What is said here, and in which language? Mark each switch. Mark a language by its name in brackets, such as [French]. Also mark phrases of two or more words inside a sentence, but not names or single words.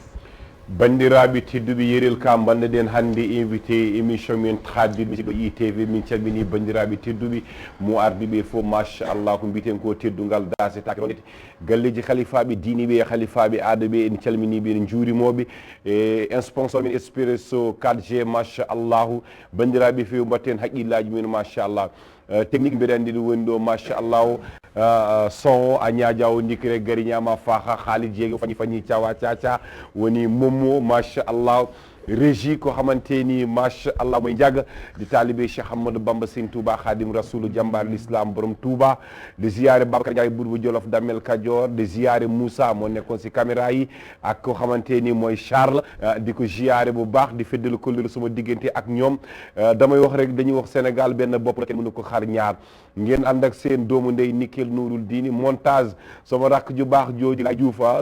[Fula] bandiraɓe tedduɓe yerel ka banneɗen hannde invité émission men Tradir musique ɗo ITV min calmini bandiraɓe tedduɓe mo ardi ɓe fof machallah ko mbiten ko teddungal dase take ronete galleji khalifaɓe diine ɓe khalifaɓe aada ɓe en calminiɓe en juurimoɓe e sponsor men Expresso 4G machallahu bandiraɓe fewi mbatten haqqillaji men machallah technique mbeɗa andi ɗum woni ɗo machallahu son a ñaajawo ndikre gari ñama faaha haalid jeegi fañi cawa caca woni mommo machallah [Wolof] régie ko xamanteni machallah moy jaga di talibé Cheikh Ahmadou Bamba Sine Touba Khadim Rasoul jambar l'islam borom Touba de ziaré Babacar Ndiaye Bourba Jolof Damel Kadior de ziaré Moussa mo nekkon ci caméra yi ak ko xamanteni moy Charles di ko ziaré bu baax di feddel ko leul suma digënté ak ñom damay wax rek dañuy wax Sénégal ben bop rek mënu ko xar ñaar ngeen ànd ak seen doomu ndey Nikel Nourul Dini montage sama rak ju baax jooju la Diouf